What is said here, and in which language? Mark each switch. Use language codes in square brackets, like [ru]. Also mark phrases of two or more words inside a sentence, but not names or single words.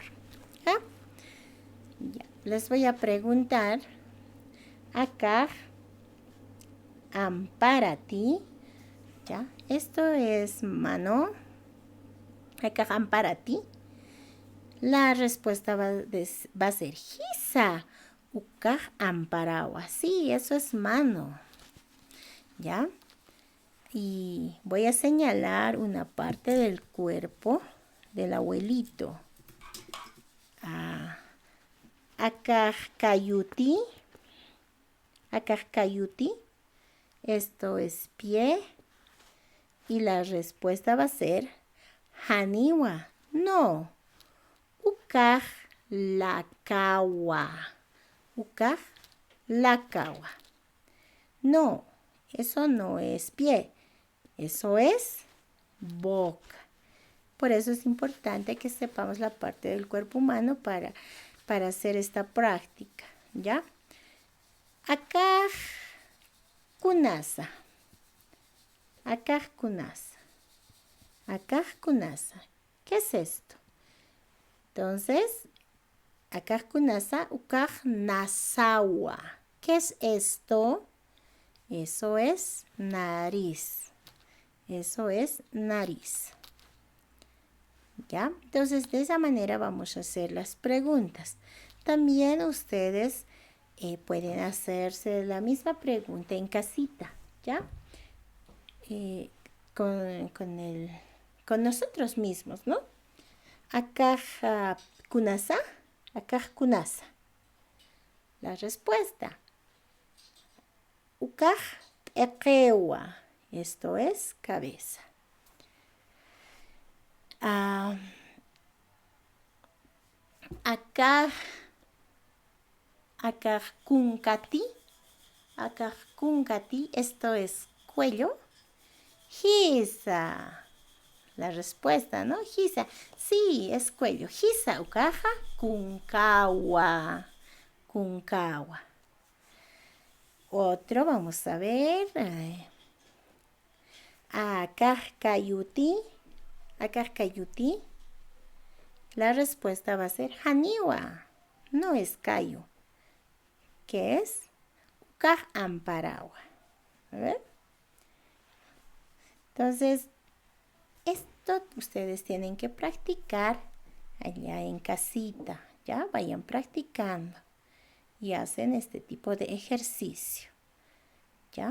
[es] ¿Ya? Ya. Les voy a preguntar, [ay] acá, amparati, [es] ¿ya? Esto es mano. [ay] Acá amparati. [es] La respuesta va a ser hisa. [ay] Ukaj amparawa. [es] Sí, eso es mano. ¿Ya? Y voy a señalar una parte del cuerpo del abuelito. [ay] Akaj kayuti. Akaj kayuti. [es] Esto es pie. Y la respuesta va a ser haniwa. [ay] No. Ukaj lakawa. Ukaj lakawa. [es] No, eso no es pie. Eso es boca. Por eso es importante que sepamos la parte del cuerpo humano para hacer esta práctica. ¿Ya? [ay] Akaj kunasa. Akaj kunasa. Akaj kunasa. [es] ¿Qué es esto? Entonces, [ay] akaj kunasa, ukaj nasawa. [es] ¿Qué es esto? Eso es nariz. Eso es nariz. ¿Ya? Entonces, de esa manera vamos a hacer las preguntas. También ustedes pueden hacerse la misma pregunta en casita, ¿ya? Con nosotros mismos, ¿no? [ay] Akaj kunasa, akaj kunasa. [es] La respuesta. [ay] Ukaj ekewa. [es] Esto es cabeza. [ay] Akaj kunkati. Akaj kunkati. [es] Esto es cuello. Hisa. La respuesta, ¿no? Hisa. Sí, es cuello. [ay] Hisa ukaja kunkawa. Kunkawa. [es] Otro, vamos a ver. [ay] Akaj kayuti. Akaj kayuti. [es] La respuesta va a ser haniwa. No es kayu. ¿Qué es? [ay] Ukaj amparawa. [es] A ver. Entonces, esto ustedes tienen que practicar allá en casita, ya vayan practicando y hacen este tipo de ejercicio, ya.